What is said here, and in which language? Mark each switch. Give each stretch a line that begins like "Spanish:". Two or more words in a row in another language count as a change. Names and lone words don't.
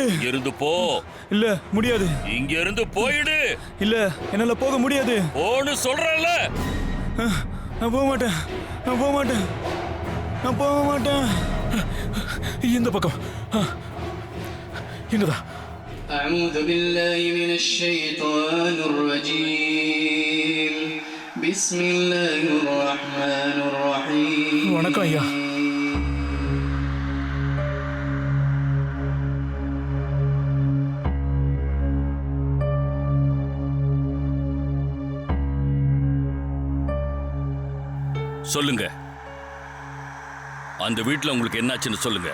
Tamil: இருந்து போ. இல்ல முடியாது. இங்க இருந்து போயிடு. இல்ல என்னால போக முடியாது. போன்னு சொல்றேன்ல. நான் போக மாட்டேன். நான் போக மாட்டேன். நான் போக மாட்டேன். இந்த பக்கம் இங்கதான்.
Arabic: أعوذ بالله من الشيطان الرجيم بسم الله الرحمن الرحيم.
Tamil: வணக்கம் ஐயா. சொல்லுங்க, அந்த வீட்டுல உங்களுக்கு என்னாச்சுன்னு சொல்லுங்க.